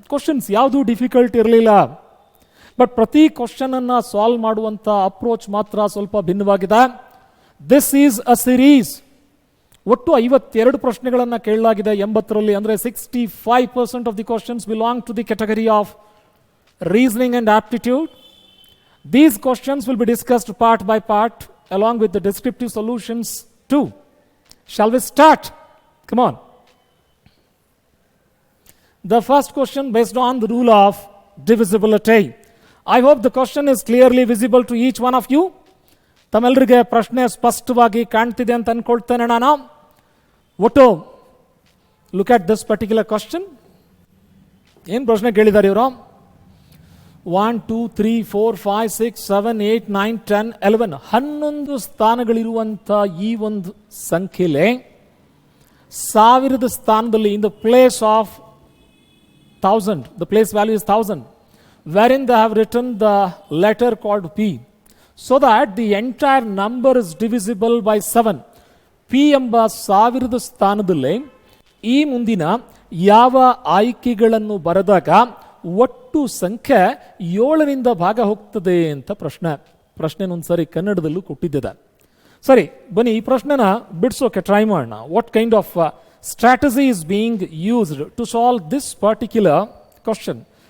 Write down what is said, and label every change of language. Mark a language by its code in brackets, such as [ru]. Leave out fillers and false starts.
[kn] Questions ಯಾವುದೂ difficult ಇರಲಿಲ್ಲ, but ಪ್ರತಿ ಕ್ವಶನ್ ಅನ್ನ ಸಾಲ್ವ್ ಮಾಡುವಂಥ ಅಪ್ರೋಚ್ ಮಾತ್ರ ಸ್ವಲ್ಪ ಭಿನ್ನವಾಗಿದೆ. [en] This is a series. [kn] ಒಟ್ಟು 52 ಪ್ರಶ್ನೆಗಳನ್ನು ಕೇಳಲಾಗಿದೆ 80ರಲ್ಲಿ. ಅಂದರೆ [en] 65% of the questions belong to the category of reasoning and aptitude. These questions will be discussed part by part along with the descriptive solutions too. Shall we start? Come on. The first question based on the rule of divisibility. I hope the question is clearly visible to each one of you. [kn] ತಮ್ಮೆಲ್ಲರಿಗೆ ಪ್ರಶ್ನೆ ಸ್ಪಷ್ಟವಾಗಿ ಕಾಣ್ತಿದೆ ಅಂತ ಅನ್ಕೊಳ್ತೇನೆ ನಾನು. [en] ಒಟ್ಟು look at this particular question. [kn] ಏನು ಪ್ರಶ್ನೆ ಕೇಳಿದ್ದಾರೆ ಇವರು? [en] 1, 2, 3, 4, 5, 6, 7, 8, 9, 10, 11 11 [kn] ಸ್ಥಾನಗಳಿರುವಂಥ ಈ ಒಂದು ಸಂಖ್ಯೆಲೆ 1000 ಸ್ಥಾನದಲ್ಲಿ [en] In the place of 1000, the place value is 1000, wherein they have written the letter called P, so that the entire number is divisible by 7. [kn] P ಎಂಬ 1000 ಸ್ಥಾನದಲ್ಲಿ ಈ ಮುಂದಿನ ಯಾವ ಆಯ್ಕೆಗಳನ್ನು ಬರೆದಾಗ ಒಟ್ಟು ಸಂಖ್ಯೆ 7ರಿಂದ ಭಾಗ ಹೋಗ್ತದೆ ಅಂತ ಪ್ರಶ್ನೆ ಒಂದ್ಸರಿ ಕನ್ನಡದಲ್ಲೂ ಕೊಟ್ಟಿದ್ದೆ. ಸರಿ, ಬನ್ನಿ ಈ ಪ್ರಶ್ನೆನ ಬಿಡಿಸೋಕೆ ಟ್ರೈ ಮಾಡೋಣ. [en] What kind of strategy is being used to solve this particular question.